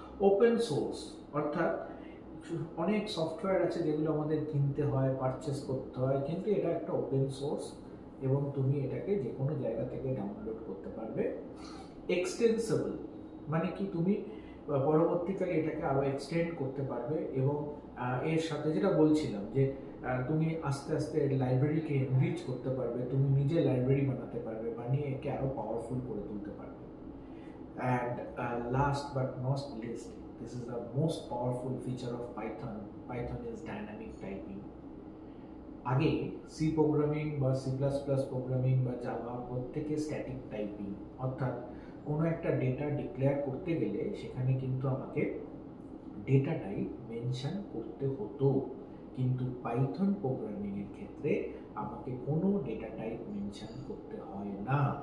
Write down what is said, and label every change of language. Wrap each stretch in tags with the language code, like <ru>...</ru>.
<bn>Open source, অর্থাৎ অনেক software আছে যেগুলো আমাদের কিনতে হয়, পারচেস করতে হয়, কিন্তু এটা একটা ওপেন সোর্স এবং তুমি এটাকে যে কোনো জায়গা থেকে ডাউনলোড করতে পারবে। এক্সটেন্সিবল মানে কি? তুমি পরবর্তীকালে এটাকে আরও এক্সটেন্ড করতে পারবে এবং এর সাথে যেটা বলছিলাম যে তুমি আস্তে আস্তে লাইব্রেরিকে এনরিচ করতে পারবে, তুমি নিজে লাইব্রেরি বানাতে পারবে, বানিয়ে একে আরও পাওয়ারফুল করে তুলতে পারবে।</bn> <en>And last but not least, this is the most powerful feature of Python. Python is dynamic typing.</en> <bn>আগে সি প্রোগ্রামিং বা সি প্লাস প্লাস প্রোগ্রামিং বা জাভা প্রত্যেকে স্ট্যাটিক টাইপিং, অর্থাৎ কোনো একটা ডেটা ডিক্লেয়ার করতে গেলে সেখানে কিন্তু আমাকে ডেটা টাইপ মেনশন করতে হতো, কিন্তু পাইথন প্রোগ্রামিংয়ের ক্ষেত্রে আমাকে কোনো ডেটা টাইপ মেনশন করতে হয় না।</bn>